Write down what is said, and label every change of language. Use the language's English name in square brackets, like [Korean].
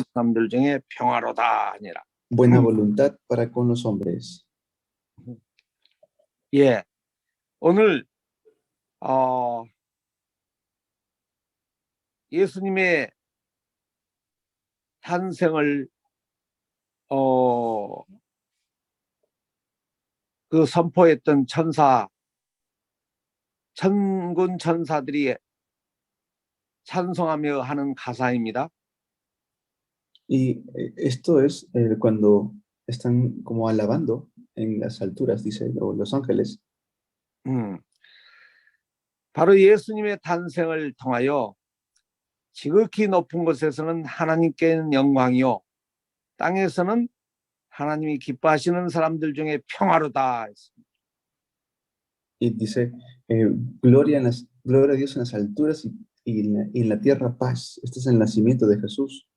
[Korean] 사람들 중에 평화로다 하니라. [Spanish] buena voluntad para con los hombres. [Korean] 예, 오늘 예수님의 탄생을 그 선포했던 천군 천사들이 찬송하며 하는 가사입니다. [Spanish] Y esto es cuando están como alabando en las alturas, dice los ángeles. [Korean] 바로 예수님의 탄생을 통하여 지극히 높은 곳에서는 하나님께는 영광이요 땅에서는 하나님이 기뻐하시는 사람들 중에 평화로다. [Spanish] Y dice, gloria a Dios en las alturas y en la tierra paz. Este es el nacimiento de Jesús.